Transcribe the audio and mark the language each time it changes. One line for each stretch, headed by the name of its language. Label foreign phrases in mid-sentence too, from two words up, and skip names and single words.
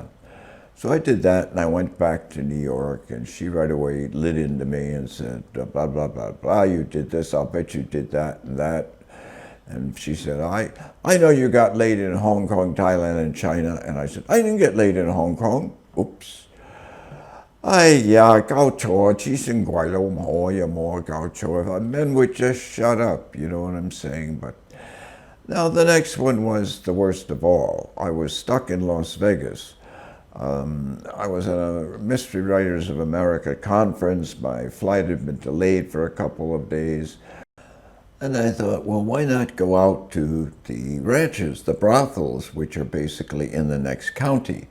English: So I did that, and I went back to New York, and she right away lit into me and said, blah, blah, blah, blah, you did this, I'll bet you did that and that. And she said, I know you got laid in Hong Kong, Thailand, and China. And I said, I didn't get laid in Hong Kong. Oops.
Cantonese: 哎呀，搞錯，黐線鬼佬唔可以冇搞錯.
English: If men would just shut up, you know what I'm saying? But now the next one was the worst of all. I was stuck in Las Vegas. I was at a Mystery Writers of America conference. My flight had been delayed for a couple of days. And I thought, well, why not go out to the ranches, the brothels, which are basically in the next county?